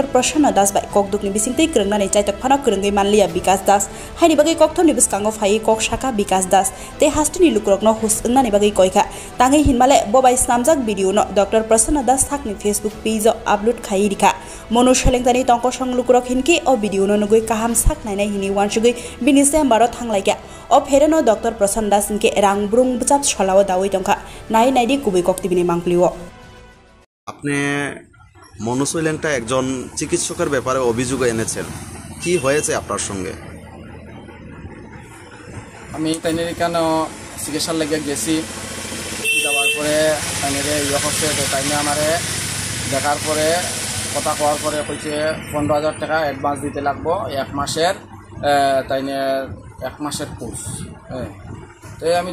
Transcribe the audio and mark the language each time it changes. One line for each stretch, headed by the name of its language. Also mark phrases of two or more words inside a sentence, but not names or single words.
Kok Borok: Prasanna Das by kokdukni bisingtei krungnani chaitok phana krungai manliya Bikas Das haini bagai kokthoni biskango phai kok shaka Bikas Das te hastini lukrokno hus ungnani bagai koika tangai hinmale bobai snamjak video no Dr. Prasanna Das thakni Facebook page upload khai rika Monu Shailengtani tongko song lukrok hinki o video no nugoi kaham sak nainai hini wansugoi binise baro thanglaika o phereno Dr. Prasanna Das inke rang brung bchap cholao dawai tongkha nai naidi kubai koktibini mangpliwo
Bangla: আপনি মনু শৈলেংটা একজন চিকিৎসকের ব্যাপারে অভিযোগ এনেছেন কি হয়েছে আপনার সঙ্গে আমি তাইনের কেন চিকিৎসার লাগে গেছি যাওয়ার পরে তাইনের ইয়ে হচ্ছে তাইনে আমারে দেখার পরে কথা কোয়ার পরে কইছে 15000 টাকা অ্যাডভান্স দিতে লাগবো এক মাসের তাইনে এক মাসের কোর্স তো আমি